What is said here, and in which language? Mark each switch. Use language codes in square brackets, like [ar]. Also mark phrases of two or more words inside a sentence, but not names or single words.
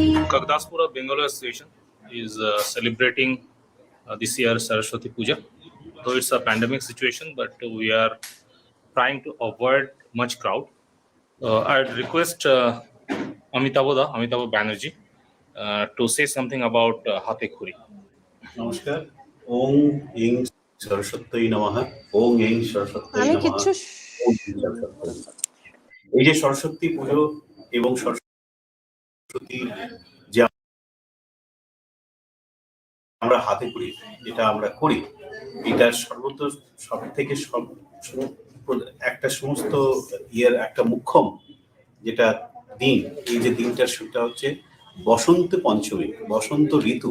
[en] Kagdaspura Bengal Association is celebrating this year Saraswati Puja. Though it's a pandemic situation, but we are trying to avoid much crowd. I'd request Amitabh Banerjee to say something about [bn] হাতে খড়ি. [en] Namaskar. [sa] ॐ ऐं सरस्वती नमः। ॐ ऐं सरस्वती नमः. [bn] এই যে সরস্বতী পুজো এবং সরস্বতী যে আমরা হাতে করি, যেটা আমরা করি, এটা সর্বত সব থেকে একটা সমস্ত ইয়ের একটা মুখ্যম যেটা দিন, এই যে দিনটার সেটা হচ্ছে বসন্ত পঞ্চমী, বসন্ত ঋতু।